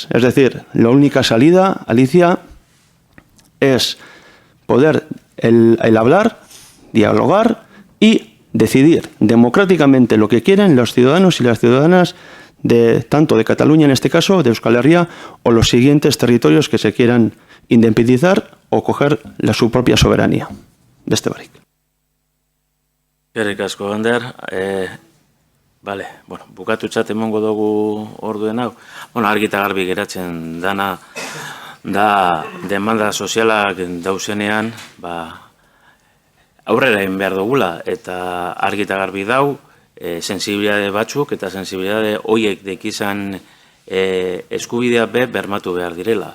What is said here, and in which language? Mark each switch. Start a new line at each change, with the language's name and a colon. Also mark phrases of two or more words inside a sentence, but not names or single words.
Spanish: Es decir, la única salida, Alicia, es poder el hablar, dialogar y decidir democráticamente lo que quieren los ciudadanos y las ciudadanas tanto de Cataluña, en este caso, de Euskal Herria, o los siguientes territorios que se quieran independizar o coger su propia soberanía.
Basque: Beste barik. Eskerrik asko, Ander. Vale, bueno, bukatutzat emongo dugu orduen hau. Bueno, argi eta garbi geratzen dana da demanda sozialak dauzenean, aurrera egin behar dugula, eta argi eta garbi dau, sensibilitate batzuk eta sensibilitate horiek dekizan eskubidea bermatu behar direla.